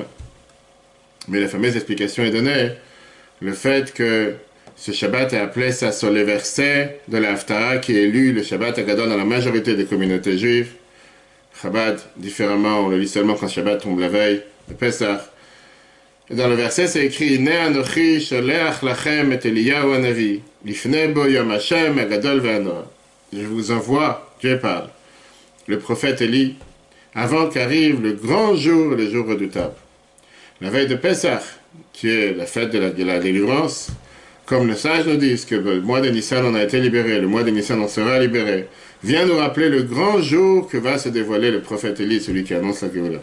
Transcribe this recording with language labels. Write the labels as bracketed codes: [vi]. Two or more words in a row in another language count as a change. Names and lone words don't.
[fr] Mais la fameuse explication est donnée. Le fait que ce Shabbat est appelé ça sur les versets de la Haftarah qui est lu le Shabbat Agadol dans la majorité des communautés juives. Chabad, différemment, on le lit seulement quand Shabbat tombe la veille, le Pesach. Et dans le verset, c'est écrit [he] הנה אנכי שלח לכם את אליה הנביא לפני בוא יום ה' הגדול והנורא. [fr] Je vous envoie, Dieu parle, le prophète Élie, avant qu'arrive le grand jour, le jour redoutable. La veille de Pesach, qui est la fête de la délivrance, comme le sage nous dit que le mois de Nissan on a été libéré, le mois de Nissan on sera libéré, vient nous rappeler le grand jour que va se dévoiler le prophète Élie, celui qui annonce la Géoula.